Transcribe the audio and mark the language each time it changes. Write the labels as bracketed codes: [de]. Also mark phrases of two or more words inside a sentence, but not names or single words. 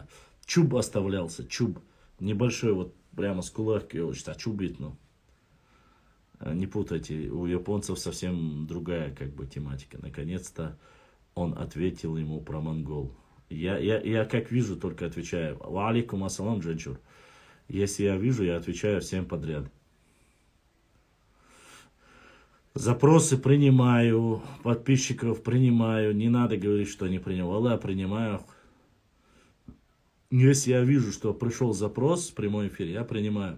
[ru] Чуб оставлялся, чуб. Небольшой, вот прямо с кулакой, а чуб видно. Не путайте, у японцев совсем другая как бы тематика. Наконец-то он ответил ему про монгол. Я как вижу, только отвечаю. [ar] وعليكم السلام, дженчур. [ru] Если я вижу, я отвечаю всем подряд. Запросы принимаю, подписчиков принимаю. Не надо говорить, что не принял. Аллах, принимаю. Если я вижу, что пришел запрос в прямой эфире, я принимаю.